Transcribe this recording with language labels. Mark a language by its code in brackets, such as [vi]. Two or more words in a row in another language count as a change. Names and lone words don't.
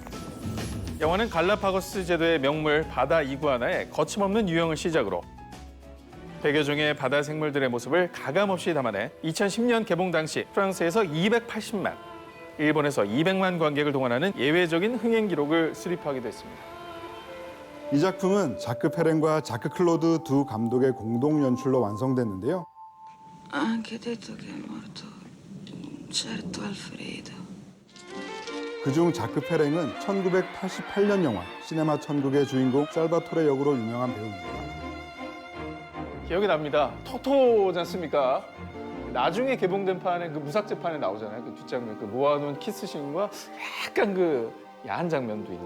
[ko] 영화는 갈라파고스 제도의 명물 바다 이구아나의 거침없는 유형을 시작으로 100여 종의 바다 생물들의 모습을 가감없이 담아내 2010년 개봉 당시 프랑스에서 280만, 일본에서 200만 관객을 동원하는 예외적인 흥행 기록을 수립하기도 했습니다. 이 작품은 자크 페렌과 자크 클로드 두 감독의 공동 연출로 완성됐는데요. [it] Anche detto che è morto certo Alfredo. [ko] 그중 자크 페렌은 1988년 영화 시네마 천국의 주인공 살바토레 역으로 유명한 배우입니다. 기억이 납니다. 토토지 않습니까? 나중에 개봉된 판에 그 무삭제판에 나오잖아요. 그 뒷장면, 그 모아놓은 키스씬과 약간 그 야한 장면도 있는.